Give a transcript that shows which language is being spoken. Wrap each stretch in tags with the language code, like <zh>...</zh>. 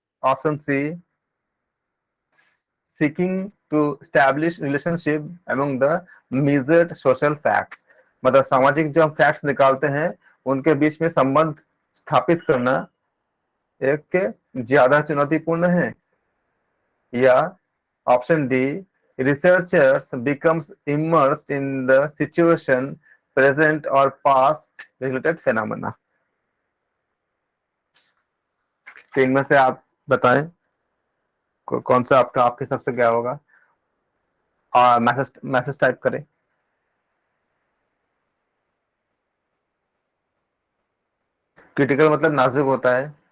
<en>Option C, seeking to establish relationship among the measured social facts.</en> <hi>मतलब सामाजिक जो हम फैक्ट्स निकालते हैं उनके बीच में संबंध स्थापित करना एक ज्यादा चुनौतीपूर्ण है।</hi> <en>या option D, researchers becomes immersed in the situation, present or past related phenomena।</en> <hi>तो इनमें से आप बताएं कौन सा आपके हिसाब से क्या होगा। मैसेज मैसेज टाइप करें। क्रिटिकल मतलब नाजुक होता है।</hi>